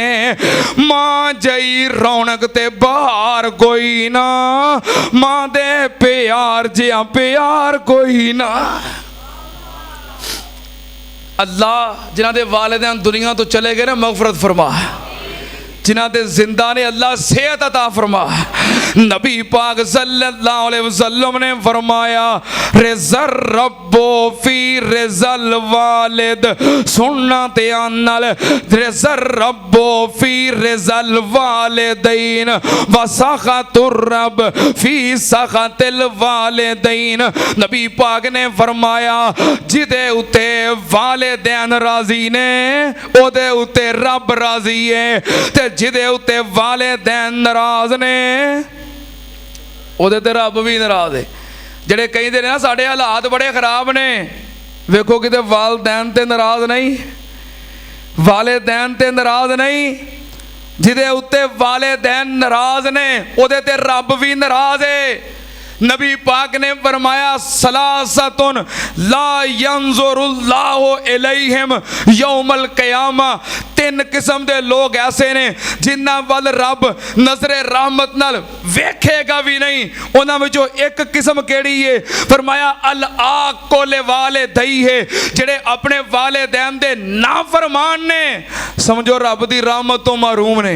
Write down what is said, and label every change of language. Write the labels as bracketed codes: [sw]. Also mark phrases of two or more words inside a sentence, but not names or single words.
[pa] ਮਾਂ ਜਈ ਰੌਣਕ ਤੇ ਬਹਾਰ ਕੋਈ ਨਾ, ਮਾਂ ਦੇ ਪਿਆਰ ਜਿਹਾ ਪਿਆਰ ਕੋਈ ਨਾ। ਅੱਲਾਹ ਜਿਨ੍ਹਾਂ ਦੇ ਵਾਲਿਦੈਨ ਦੁਨੀਆ ਤੋਂ ਚਲੇ ਗਏ ਨਾ, ਮਗ਼ਫ਼ਿਰਤ ਫ਼ਰਮਾ। ਜਿਨ੍ਹਾਂ ਦੇ ਜ਼ਿੰਦਾ ਨੇ ਅੱਲਾਹ ਸਿਹਤ ਅਤਾ ਫ਼ਰਮਾ। ਨਬੀ ਪਾਕ ਸੱਲੱਲਾਹੁ ਅਲੈਹਿ ਵਸੱਲਮ ਨੇ ਫ਼ਰਮਾਇਆ, [ar] رضا الرب في رضا الوالد, [pa] ਸੁਣਨਾ ਧਿਆਨ ਨਾਲ, [ar] رضا الرب في رضا الوالدين وسخط الرب في سخط الوالدين. [pa] ਨਬੀ ਪਾਕ ਨੇ ਫ਼ਰਮਾਇਆ, ਜਿਦੇ ਉਤੇ ਵਾਲਿਦੈਨ ਰਾਜ਼ੀ ਨੇ ਓਦੇ ਉਤੇ ਰੱਬ ਰਾਜ਼ੀ ਹੈ, ਤੇ ਜਿਦੇ ਉਤੇ ਵਾਲਿਦੈਨ ਨਾਰਾਜ਼ ਨੇ ਓਦੇ ਤੇ ਰੱਬ ਭੀ ਨਾਰਾਜ਼ ਹੈ। ਜਿਹੜੇ ਕਹਿੰਦੇ ਨੇ ਨਾ ਸਾਡੇ ਹਾਲਾਤ ਬੜੇ ਖ਼ਰਾਬ ਨੇ, ਵੇਖੋ ਕਿਤੇ ਵਾਲਿਦੈਨ ਤੇ ਨਾਰਾਜ਼ ਨਹੀਂ, ਵਾਲਿਦੈਨ ਤੇ ਨਾਰਾਜ਼ ਨਹੀਂ। ਜਿਦੇ ਉੱਤੇ ਵਾਲਿਦੈਨ ਨਾਰਾਜ਼ ਨੇ ਓਦੇ ਤੇ ਰੱਬ ਭੀ ਨਾਰਾਜ਼ ਹੈ। ਨਬੀ ਪਾਕ ਨੇ ਫ਼ਰਮਾਇਆ, [ar] ثلاثة لا ينظر الله إليهم يوم القيامة. [pa] ਤੀਨ ਕਿਸਮ ਦੇ ਲੋਗ ਐਸੇ ਨੇ ਜਿਨ੍ਹਾਂ ਵੱਲ ਰੱਬ ਨਜ਼ਰੇ ਰਹਿਮਤ ਨਾਲ ਵੇਖੇਗਾ ਭੀ ਨਹੀਂ। ਉਨ੍ਹਾਂ ਵਿਚੋਂ ਏਕ ਕਿਸਮ ਕਿਹੜੀ ਹੈ? ਫ਼ਰਮਾਇਆ ਅਲ ਆਕੋਲੇ ਵਾਲੇ ਦਈ ਹੈ, ਜਿਹੜੇ ਅਪਨੇ ਵਾਲਿਦੈਨ ਦੇ ਨਾਫ਼ਰਮਾਨ ਨੇ, ਸਮਝੋ ਰੱਬ ਦੀ ਰਹਿਮਤ ਤੋਂ ਮਹਿਰੂਮ ਨੇ।